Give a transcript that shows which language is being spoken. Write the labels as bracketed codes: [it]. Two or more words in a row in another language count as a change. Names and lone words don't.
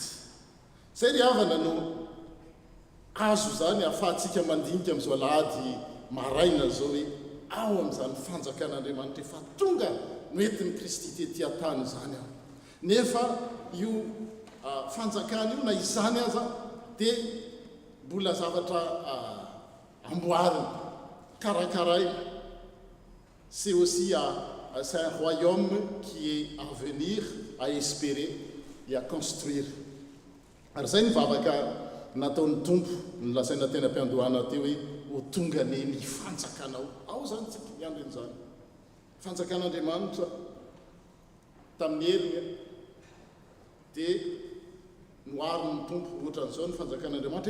[mg] Zay ry havana no azo zany ahafahantsika mandinika amin'izao alahady maraina zao hoe ao amin'izany fanjakan'Andriamanitra efa tonga noentin'ny Kristy tety an-tany zany aho. Nefa io fanjakana io na izany aza dia mbola zavatra amboarina, karakaraina. [fr] C'est aussi c'est un royaume qui est à venir, à espérer et à construire. [mg] Ary zay ny vavaka nataon'ny tompo ny lasaina tena am-piandohana teo hoe ho tonga ny fanjakanao. Ao zany tsika miandro an'izany fanjakan'Andriamanitra tamin'ny heriny dia noarin'ny tompo ohatran'izao ny fanjakan'Andriamanitra.